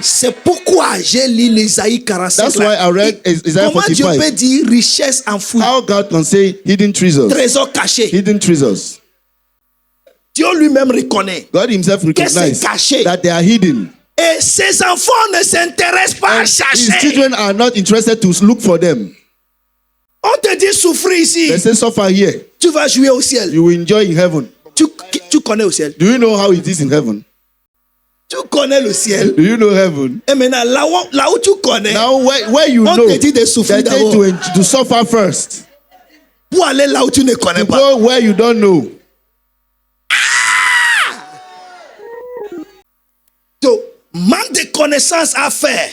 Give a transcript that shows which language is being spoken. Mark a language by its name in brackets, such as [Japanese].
[French] C'est pourquoi j'ai lu l'Ésaïe 45. [English] That's why I read [French] Et [English] Isaiah [French] comment Dieu [English] 45. [French] peut dire richesse enfouie, [English] How God can say hidden treasures. [French] trésor caché? [English] Hidden treasures. [French] Dieu lui-même reconnaît [English] God himself [French] que c'est [English] recognizes [French] caché. [English] that they are hidden. [French] Et ses enfants ne s'intéressent pas à [English] And his [French] chercher. [English] children are not interested to look for them. [French] On te dit souffrir ici. [English] They say suffer here. [French] Tu vas jouer au ciel. [English] You will enjoy in heaven. [French] Tu connais au ciel. [English] Do you know how it is in heaven? [French] Tu connais le ciel. [English] Do you know heaven? [French] Et maintenant, là où tu connais, [English] Now where you [French] on [English] know, [French] te dit de souffrir [English] they take [French] d'abord. [English] to suffer first. [French] Pour aller là où tu ne connais [English] To [French] pas. [English] go where you don't know. [French] Donc, manque de connaissances à faire